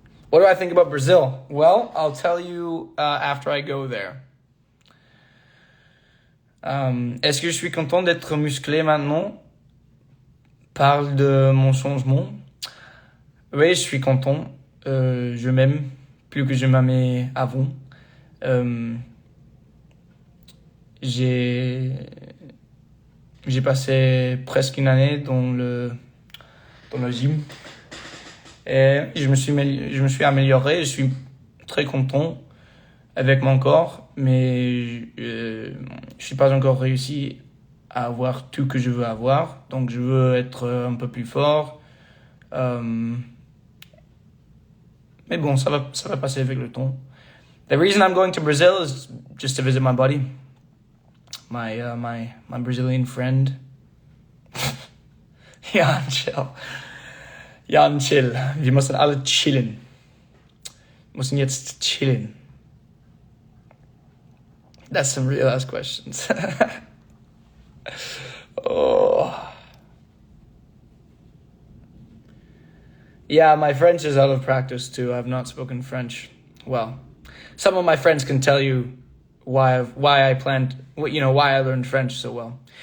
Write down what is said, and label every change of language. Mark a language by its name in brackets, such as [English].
[English] What do I think about Brazil? Well, I'll tell you after I go there. [French] Est-ce que je suis content d'être musclé maintenant? Parle de mon changement. Oui, je suis content. Je m'aime plus que je m'aimais avant. J'ai passé presque une année dans le gym et je me suis amélioré. Je suis très content avec mon corps, mais je suis pas encore réussi à avoir tout que je veux avoir. Donc je veux être un peu plus fort. Mais bon, ça va passer avec le temps. [English] The reason I'm going to Brazil is just to visit my buddy, my Brazilian friend. Jan, chill. Jan, chill. [German] Wir müssen alle chillen. Wir müssen jetzt chillen. [English] That's some real ass questions. Oh. Yeah, my French is out of practice too. I've not spoken French well. Some of my friends can tell you why I learned French so well.